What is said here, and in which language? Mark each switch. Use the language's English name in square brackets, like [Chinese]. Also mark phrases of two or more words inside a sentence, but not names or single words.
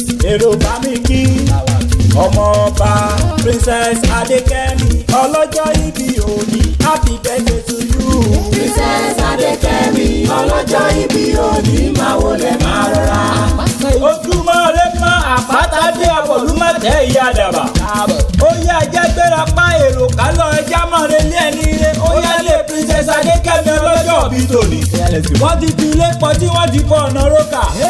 [Yoruba] Èrò bá mi kí ọmọ ọba Princess Adékẹ́mi ọlọ́jọ́ ìbí òní. [English] Happy birthday to you. [Yoruba] Princess Adékẹ́mi ọlọ́jọ́ ìbí òní, máa wọlé máa rọra. Ojúmọ́ rẹ mọ́ àpáta dé ọ̀pọ̀lúmọ̀tẹ́ ìyá àdàbà. Ó yá, ẹ jẹ́ gbéra pa èrò ká lọ, ẹ já mọ́ re lé ẹni re. Ó yá, lé Princess Adékẹ́mi ọlọ́jọ́ ìbí tòní. Wọ́n ti fi ilé pọ̀ tí wọ́n ti fọ ọ̀nà rókà.